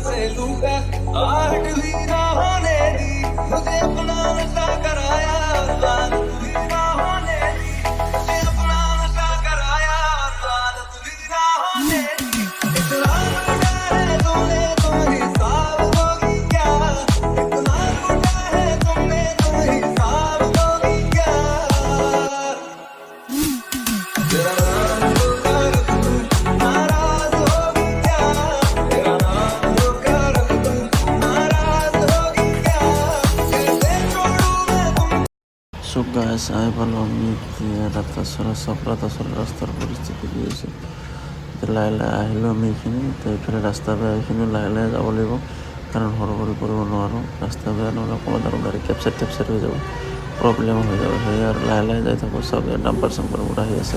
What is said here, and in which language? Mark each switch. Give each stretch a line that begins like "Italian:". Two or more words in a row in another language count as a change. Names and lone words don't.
Hindi: लूटा आहट भी ना होने दी मुझे अपना नशा कराया आदत भी ना होने दी मुझे अपना नशा कराया आदत भी ना होने दी इतना लूटा है तुमने तुम हिसाब दोगी क्या इतना लूटा है तुमने तुम हिसाब दोगी क्या तेरा नाम धोखा रख दूं नाराज होगी क्या तेरा नाम धोखा रख दूं नाराज होगी क्या कैसे छोड़ूं मैं तुम
English: so guys
Assamese: আই বলো আমি ৰাস্তাৰ পৰিস্থিতি কি হৈছে লাহে লাহে আহিলোঁ আমি এইখিনি তো এইফালে ৰাস্তা বেয়া এইখিনি লাহে লাহে যাব লাগিব কাৰণ সৰু কৰিব নোৱাৰোঁ ৰাস্তা বেয়া নহ'লে অকণমান আৰু গাড়ী কেপচাৰ হৈ যাব প্ৰব্লেম হৈ যাব সেয়ে আৰু লাহে লাহে যাই থাকোঁ চব ডাম্পাৰ চাম্পাৰবোৰ আহি আছে